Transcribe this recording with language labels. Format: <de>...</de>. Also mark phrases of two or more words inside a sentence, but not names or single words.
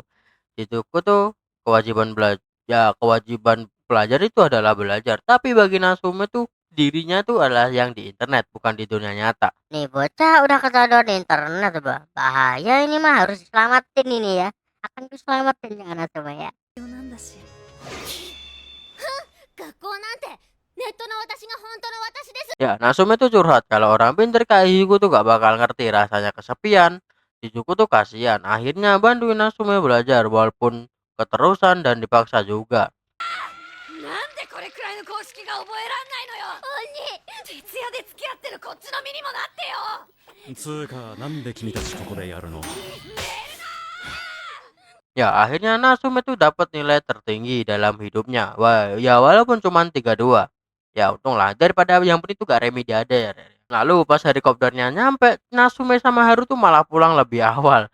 <id>Shizuku tuh kewajiban belajar, ya kewajiban pelajar itu adalah belajar. Tapi bagi Natsume tuh dirinya tuh adalah yang di internet bukan di dunia nyata. Nih bocah udah ketodor di internet bah. Bahaya ini mah harus diselamatin ini ya. Akan diselamatin jangan coba ya.</id> <ja>なんだし学校なんてネットの私が本当の私です。</ja> <id>Ya Natsume tuh curhat kalau orang pinter kayak Shizuku tuh gak bakal ngerti rasanya kesepian. Shizuku tuh kasihan. Akhirnya bantuin Natsume belajar walaupun keterusan dan dipaksa juga.</id> <ja>なんでこれくらいの公式が覚えらんないのよ。徹夜で付き合ってるこっちの身にもなってよ。つうかなんで君たちここでやるの？</ja> <id>Ya, akhirnya Natsume tuh dapat nilai tertinggi dalam hidupnya. Wah, ya walaupun cuma 32. Ya, untunglah daripada yang penting tuh gak remediader. Lalu pas helikopternya nyampe, Natsume sama Haru tuh malah pulang lebih awal.</id>